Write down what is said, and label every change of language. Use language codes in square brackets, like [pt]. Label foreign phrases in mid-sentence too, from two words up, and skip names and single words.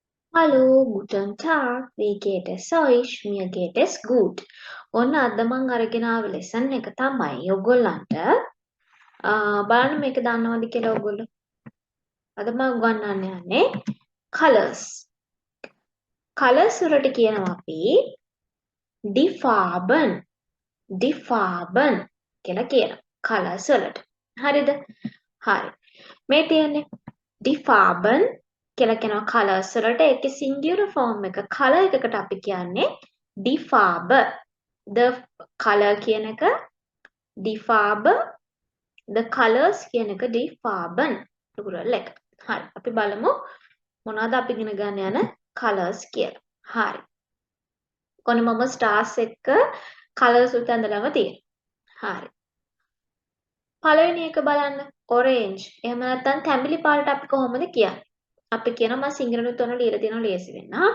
[de] Hallo, guten Tag. Wie geht es euch? Mir geht es gut. [si] ඔන්න අද මං අරගෙන ආව ලෙසන් එක තමයි ඔයගොල්ලන්ට බලන්න මේක දන්නවද කියලා ඔයගොල්ලෝ. අද මම උගන්වන්න යන්නේ colors. colors වලට කියනවා අපි [de] die Farben. die Farben [si] කියලා කියනවා. colors වලට. හරිද? හරි. මේ තියෙන්නේ [de] die Farben [si] කියලා කියනවා colors වලට. ඒකේ [en] singular form [si] එක color එකකට අපි කියන්නේ [de] die Farbe. [en] the color [si] කියන එක [de] die Farbe, [en] the colors [si] කියන එක [de] die Farben. [si] plural එක. හරි. අපි බලමු මොනවද අපි ඉගෙන ගන්න යන colors කියලා. හරි. කොහොමද මම stars එක්ක colors උත් ඇඳලාම තියෙනවා. හරි. පළවෙනි එක බලන්න orange. එහෙම නැත්නම් තැඹිලි පාටට අපි කොහොමද කියන්නේ? අපි කියනවා මම සිංහලෙන් උතන ලියලා තියෙනවා ලේසි වෙන්න.